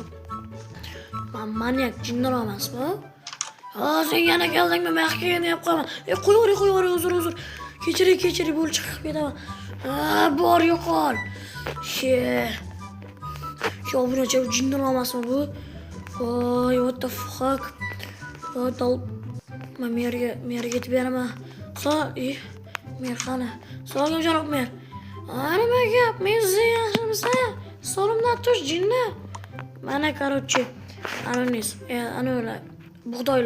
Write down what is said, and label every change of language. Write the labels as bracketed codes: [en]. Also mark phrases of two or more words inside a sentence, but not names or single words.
[uz] Men manyak jinlar emasmi? Sen yana keldingmi? Men yaxshi deb qo'yaman. Qo'yavering, uzr. Kechiring, bo'lib chiqib ketaman. Bor yo'qol. Shu obunachi jinlar emasmi bu? [en] What the fuck? [uz] Men merga aytib beraman. Merxana. Salom janob mer. Nima gap? Men siz yaxshimisiz? Solimdan tush jinni. Mana короче, anonis. Ana bug'doylar.